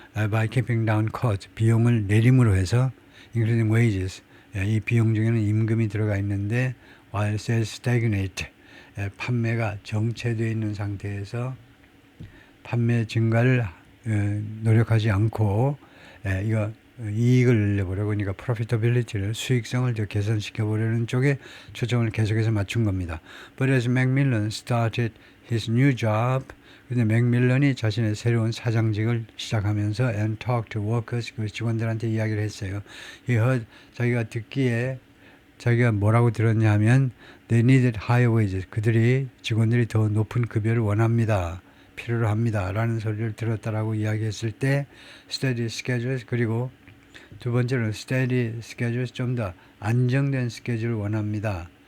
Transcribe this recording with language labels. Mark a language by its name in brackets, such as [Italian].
[English] By keeping down costs, [Korean] 비용을 내림으로 해서 [English] including wages, [Korean] 이 비용 중에는 임금이 들어가 있는데 [English] while sales stagnate, [Korean] 판매가 정체되어 있는 상태에서 판매 증가를 노력하지 않고 이거 이익을 늘려보려고 그러니까 profitability를 수익성을 더 개선시켜 보려는 쪽에 초점을 계속해서 맞춘 겁니다. [English] But as Macmillan started his new job, [Korean] 근데 맥밀런이 자신의 새로운 사장직을 시작하면서 [English] and talked to workers, [Korean] 그 직원들한테 이야기를 했어요. [English] He heard, [Korean] 자기가 듣기에 자기가 뭐라고 들었냐 하면 [English] they needed higher wages, [Korean] 그들이 직원들이 더 높은 급여를 원합니다. 필요로 합니다. 라는 소리를 들었다라고 이야기했을 때 [English] steady schedules, [Korean] 그리고 두 번째로 steady schedules, 좀 더 안정된 스케줄을 원합니다.